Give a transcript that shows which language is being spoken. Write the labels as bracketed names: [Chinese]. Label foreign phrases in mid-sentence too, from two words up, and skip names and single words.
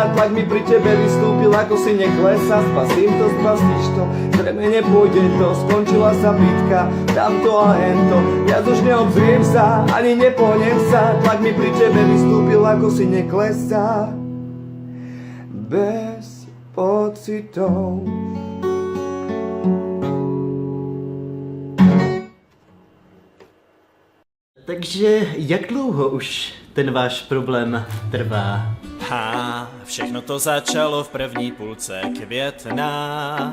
[Slovak] Tlak mi pri tebe vystúpil ako si neklesa. Spasím to, spasíš to, zrejme nepôjde to. Skončila sa bitka, dám to a hento. Viac už neobzriem sa, ani nepohnem sa. Tlak mi pri tebe vystúpil ako si neklesa. Bez pocitov. [Czech] Takže jak dlouho už ten váš problém trvá? Všechno to začalo v první půlce května.